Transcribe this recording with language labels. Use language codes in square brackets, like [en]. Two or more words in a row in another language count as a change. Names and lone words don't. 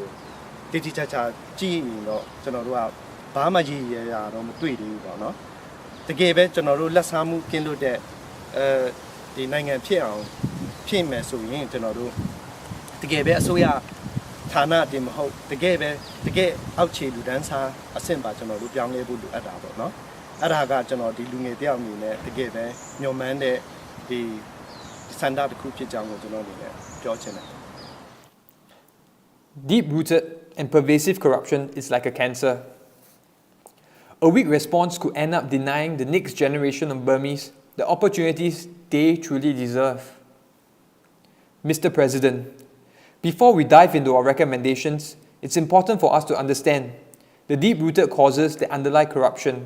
[my] တိတိကျကျကြည့်ရင်တော့ကျွန်တော်တို့ကဘာမှရည်ရရတော့မတွေ့သေးဘူးပေါ့နော်တကယ်ပဲကျွန်တော်တို့လက်စားမှုကင်းလို့တဲ့ဒီနိုင်ငံဖြစ်အောင်ဖြစ်မယ်ဆိုရင်ကျွန်တော်တို့တကယ်ပဲအစိုးရဌာနတင်မဟုတ်တကယ်အောက်ခြေလူတန်းစားအဆင့်ပါကျွန်တော်တို့ပြောင်းလဲဖို့လိုအပ်တာပေါ့နော်အဲ့ဒါကကျွန်တော်ဒီလူငယ်တယောက်အနေနဲ့တကယ်ပဲညှော်မှန်းတဲ့ဒီစန္ဒတစ်ခုဖြစ်ကြောင်းကိုကျွန်တော်အနေနဲ့ပြောချင်တယ် [en] Deep-rooted and pervasive corruption is like a cancer. A weak response could end up denying the next generation of Burmese the opportunities they truly deserve. Mr. President, before we dive into our recommendations, it's important for us to understand the deep-rooted causes that underlie corruption.